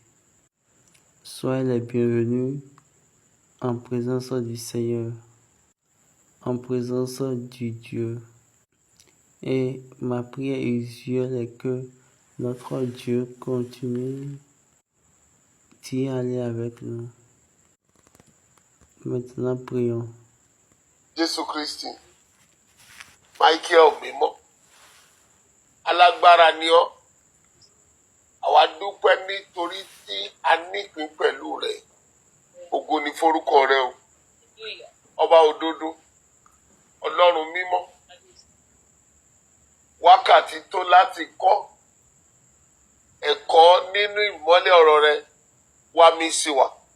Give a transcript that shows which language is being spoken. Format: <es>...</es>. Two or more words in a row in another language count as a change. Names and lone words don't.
<fr>Soyez les bienvenus en présence du Seigneur, en présence du Dieu. Et ma prière usuelle est que notre Dieu continue d'y aller avec nous. Maintenant, prions.</fr> <yo>Jésù Kristi, Michael mímọ́, alágbára ni ọ́, àwa dúpẹ́ nítorí tí a nípín pẹ̀lú rẹ̀, ògo ni forúkọ rẹ o, ọba òdodo, Ọlọ́run mímọ́, wákàtí tó láti kọ́ ẹ̀kọ́ nínú ìmọ́lẹ̀ ọ̀rọ̀ rẹ wá mí sí wa.</yo>